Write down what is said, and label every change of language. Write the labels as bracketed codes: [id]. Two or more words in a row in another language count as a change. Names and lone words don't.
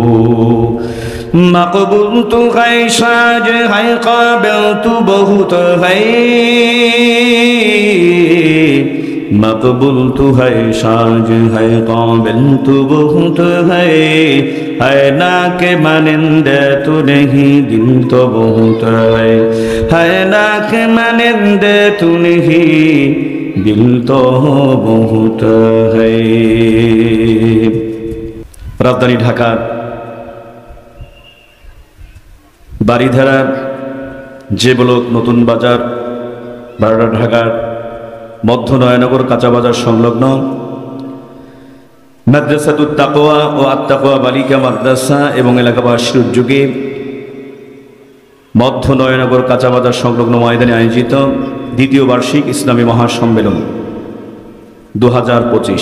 [hi] मकबूल तू है साज है काबिल तू बहुत है मकबूल तू है साज है काबिल तू बहुत है ना के मानिंदे तू नहीं दिल तो बहुत है ना के मानिंदे तू नहीं दिल तो बहुत है। [bn] রাজধানী ঢাকা বারিধারা জে ব্লক নতুন বাজার বারডা ঢাকার মধ্য নয়নগর काঁচা বাজার সংলগ্ন মাদ্রাসাতুত তাকওয়া ও আত-তাকওয়া বালিকা মাদ্রাসা এবং এলাকাবাসীর উদ্যোগে মধ্য নয়নগর কাঁচা বাজার সংলগ্ন ময়দানে আয়োজিত দ্বিতীয় বার্ষিক ইসলামী মহাসম্মেলন 2025